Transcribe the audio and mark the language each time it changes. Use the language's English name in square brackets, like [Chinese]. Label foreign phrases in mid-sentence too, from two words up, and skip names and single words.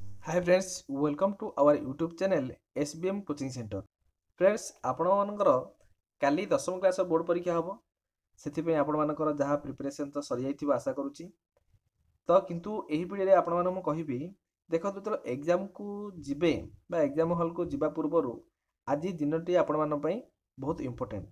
[English] Hi friends, welcome to our YouTube channel SBM Coaching Center. Friends, [Odia] ଆପଣମାନଙ୍କର କାଲି ଦଶମ [English] class board [Odia] ପରୀକ୍ଷା ହେବ। ସେଥିପାଇଁ ଆପଣମାନଙ୍କର ଯାହା ପ୍ରିପାରେସନ୍ ତ ସରିଯାଇଥିବ ଆଶା କରୁଛି। ତ କିନ୍ତୁ ଏହି ଭିଡ଼ିଓରେ ଆପଣମାନଙ୍କୁ ମୁଁ କହିବି, ଦେଖନ୍ତୁ ଯେତେବେଳେ ଏକ୍ଜାମକୁ ଯିବେ ବା [English] exam hall [Odia] ଯିବା ପୂର୍ବରୁ ଆଜି ଦିନଟି ଆପଣମାନଙ୍କ ପାଇଁ ବହୁତ ଇମ୍ପୋର୍ଟାଣ୍ଟ।